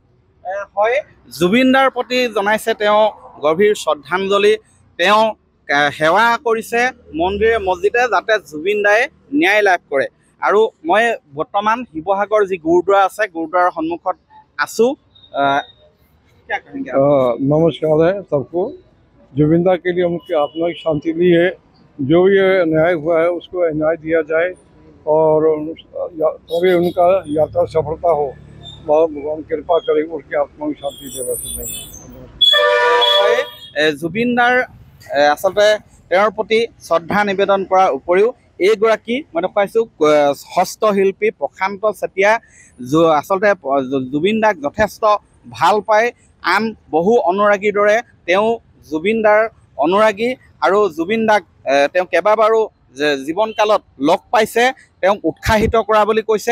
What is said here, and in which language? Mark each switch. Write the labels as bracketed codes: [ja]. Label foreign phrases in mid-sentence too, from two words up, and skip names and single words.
[as] হয়, জুবিন দাৰ প্ৰতি জনাইছে তেওঁ গভীৰ শ্ৰদ্ধাঞ্জলি। তেওঁ সেৱা কৰিছে মন্দিৰে মছজিদে, যাতে জুবিন দায়ে ন্যায় লাভ কৰে। আৰু মই বৰ্তমান শিৱসাগৰ যি গুৰুদ্বাৰ আছে, গুৰুদ্বাৰৰ সন্মুখত আছোঁ। [hi] नमस्कार है सबको। जुबिन दा के लिए उनकी आत्मा की शांति ली है। जो ये न्याय हुआ है उसको न्याय दिया जाए और तभी उनका यात्रा सफलता हो। भगवान कृपा करे, उनकी आत्मा की शांति दे। बस नहीं [as] জুবিন দাৰ আচলতে তেওঁৰ প্ৰতি শ্ৰদ্ধা নিবেদন কৰাৰ উপৰিও এইগৰাকী মই দেখুৱাইছোঁ হস্তশিল্পী প্ৰশান্ত চেতিয়া, আচলতে জুবিন দাক যথেষ্ট ভাল পায়। আন বহু অনুৰাগীৰ দৰে তেওঁ জুবিন দাৰ অনুৰাগী, আৰু জুবিন দাক তেওঁ কেইবাবাৰো জীৱনকালত লগ পাইছে, তেওঁক উৎসাহিত কৰা বুলি কৈছে।